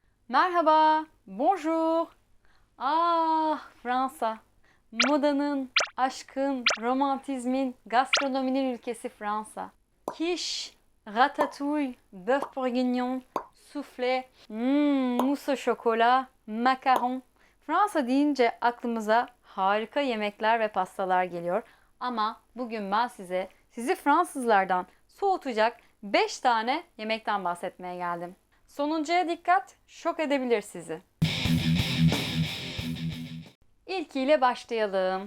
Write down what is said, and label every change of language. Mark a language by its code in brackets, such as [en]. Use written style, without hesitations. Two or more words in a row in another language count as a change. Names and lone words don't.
[tr] Merhaba, bonjour. Ah, Fransa. Modanın, aşkın, romantizmin, gastronominin ülkesi Fransa. [fr] Quiche, ratatouille, bœuf bourguignon, soufflé, mousse au chocolat, macaron. [tr] Fransa deyince aklımıza harika yemekler ve pastalar geliyor. Ama bugün ben sizi Fransızlardan soğutacak 5 tane yemekten bahsetmeye geldim. Sonuncuya dikkat, şok edebilir sizi. İlkiyle başlayalım.